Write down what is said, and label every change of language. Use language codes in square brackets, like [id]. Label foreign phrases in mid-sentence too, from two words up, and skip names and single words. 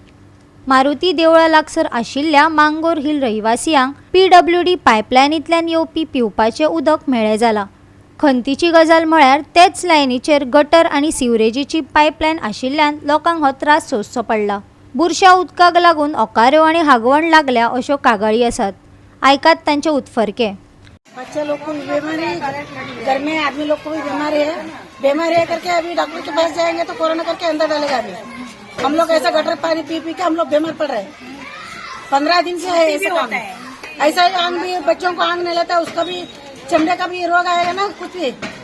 [kok] मारुती देवळा लागसर आशिल्ल्या मांगोर हिल रहिवासियांक PWD पायपलायनींतल्यान येवपी पिवपाचें उदक मेळ्ळें जालां. खंतीची गजाल म्हळ्यार तेच लायनीचेर गटर आनी सिवरेजीची पायपलायन आशिल्ल्यान लोकांक हो त्रास सोंसचो पडला. बुरश्या उदकाक लागून ओकाऱ्यो आनी हागवण लागल्या अश्यो कागाळी आसात. आयकात तांचे उतफर्के. [hi] बच्चे लोग को भी बीमारी, घर में आदमी लोग को भी बीमारी है करके अभी डॉक्टर के पास जाएंगे तो कोरोना करके अंदर डालेगा. अभी हम लोग ऐसा गटर पानी पी पी के हम लोग बीमार पड़ रहे हैं. 15 दिन से है ऐसा काम. ऐसा ही आंग भी बच्चों को आंग नहीं लेता, उसका भी चमड़े का भी रोग आएगा ना कुछ भी.